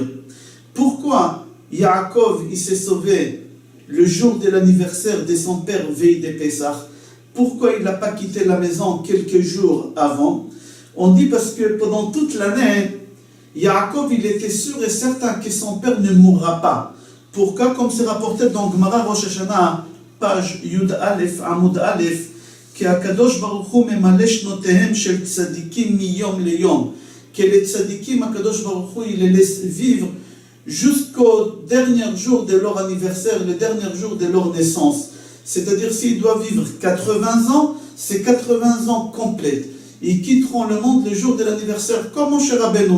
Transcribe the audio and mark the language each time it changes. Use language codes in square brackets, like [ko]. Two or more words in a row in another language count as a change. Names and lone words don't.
[fr] Pourquoi Yaakov, il s'est sauvé le jour de l'anniversaire de son père veille de Pesach? Pourquoi il n'a pas quitté la maison quelques jours avant? On dit parce que pendant toute l'année, Yaakov il était sûr et certain que son père ne mourra pas. Pourquoi? Comme c'est rapporté dans Gemara Rosh Hashanah, page Yud Aleph, [he] עמוד א, [fr] qu' [he] הקדוש ברוך הוא ממלא שנותיהם של צדיקים מיום ליום, [fr] que les tzadikim, [he] הקדוש ברוך הוא, [fr] il les laisse vivre jusqu'au dernier jour de leur anniversaire, le dernier jour de leur naissance. C'est-à-dire, s'ils doivent vivre 80 ans, c'est 80 ans complètes. Ils quitteront le monde le jour de l'anniversaire, comme Moshe Rabbeinu.